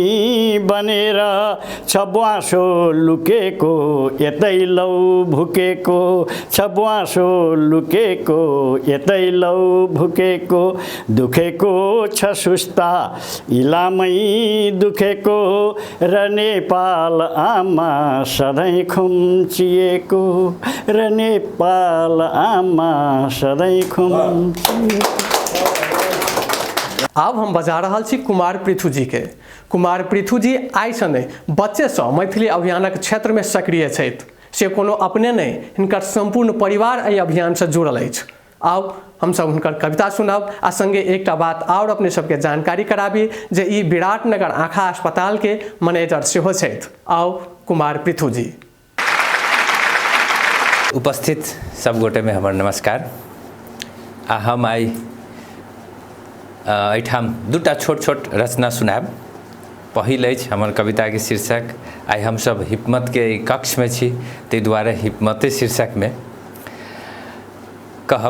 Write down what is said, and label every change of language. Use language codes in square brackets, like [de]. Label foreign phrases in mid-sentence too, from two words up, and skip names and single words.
[ne] बनेर छ ब्वाँसो लुकेको यतै लौ भुकेको छ ब्वाँसो लुकेको यतै लौ भुकेको दुखेको छ सुस्ता इलामै दुखेको र नेपाल आमा सधैँ खुम्चिएको र नेपाल आमा सधैँ खुम्चिएको। [mai] आब हम बजा रहल छी कुमार पृथु जी के। कुमार पृथु जी आइ सने बच्चे से मैथिली अभियानक क्षेत्र में सक्रिय छथि से कोनो अपने नहीं हिनकर संपूर्ण परिवार एहि अभियान से जुड़ल अछि। आब हम सब हुनकर कविता सुनब आ संगे एकटा बात और अपने सबके जानकारी कराबी जे ई विराटनगर आँखा अस्पताल के मैनेजर सेहो छथि। आओ कुमार पृथु जी। उपस्थित सब गोटे में हमर नमस्कार। आ हम आई एठाम दूटा छोट छोट रचना सुनाब। पहिल अछि हमर कविता के शीर्षक आई हम सब हिप्मत के कक्ष में छी ताहि दुआरे हिप्मते शीर्षक में कहब।